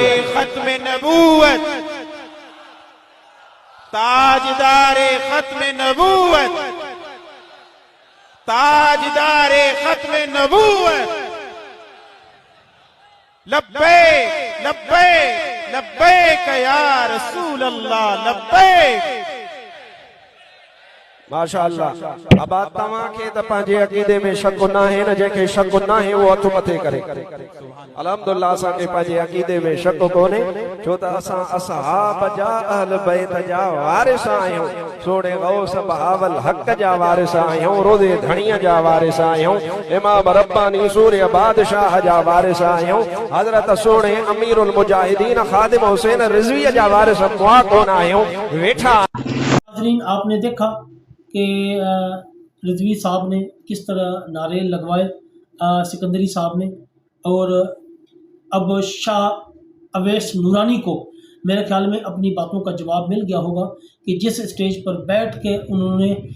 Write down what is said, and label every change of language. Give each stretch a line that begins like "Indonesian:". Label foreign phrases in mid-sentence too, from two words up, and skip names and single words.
Urdu: ختم نبوت تاجدار ختم نبوت تاجدار ختم نبوت لبیک لبیک
Arabic: لبيك يا رسول الله لبيك. माशाअल्लाह।
Sindhi: अब तव्हां खे त पंहिंजे अक़ीदे में शक न आहे न, जंहिंखे शक न आहे उहो हथ मथे करे। अल्हम्दुलिल्लाह असांखे पंहिंजे अक़ीदे में शक कोन्हे, छो त असां असहाब जा अहल बैत जा वारिस आहियूं, सोणे गौस बहावल हक़ जा वारिस आहियूं, रोज़े धणीअ जा वारिस आहियूं, इमाम रब्बानी सूर्य बादशाह जा वारिस आहियूं, हज़रत सोणे अमीरुल मुजाहिदीन खादिम हुसैन रिज़वी जा वारिस मुआ कोन आहियूं। वेठा नाज़रीन,
Urdu: آپ نے دیکھا کہ رضوی صاحب نے کس طرح نعرے لگوائے سکندری صاحب نے، اور اب شاہ اویس نورانی کو میرے خیال میں اپنی باتوں کا جواب مل گیا ہوگا کہ جس اسٹیج پر بیٹھ کے انہوں نے